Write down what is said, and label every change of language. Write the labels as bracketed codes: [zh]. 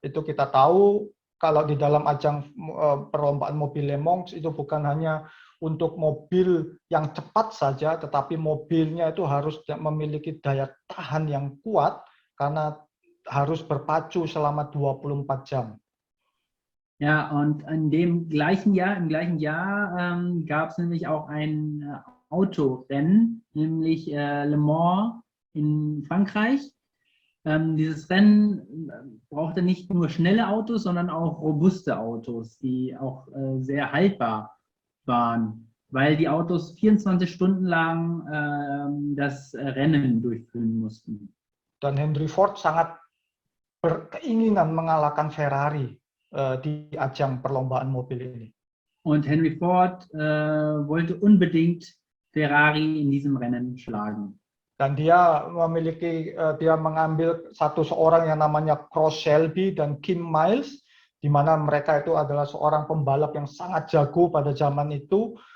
[id] Itu kita tahu kalau di dalam ajang perlombaan mobil Le Mans itu bukan hanya untuk mobil yang cepat saja, tetapi mobilnya itu harus memiliki daya tahan yang kuat karena harus berpacu selama 24 jam. [de] Ja, und im gleichen Jahr gab es nämlich auch ein Autorennen, nämlich Le Mans in Frankreich. Dieses Rennen brauchte nicht nur schnelle Autos, sondern auch robuste Autos, die auch sehr haltbar waren, weil die Autos 24 Stunden lang das Rennen durchführen mussten. [id] Dan Henry Ford sangat berkeinginan mengalahkan Ferrari di ajang perlombaan mobil ini. [de] Und Henry Ford wollte unbedingt Ferrari in diesem Rennen schlagen. [id] Dan dia mengambil seorang yang namanya Cross Shelby dan Kim Miles, di mana mereka itu adalah seorang pembalap yang sangat jago pada zaman itu.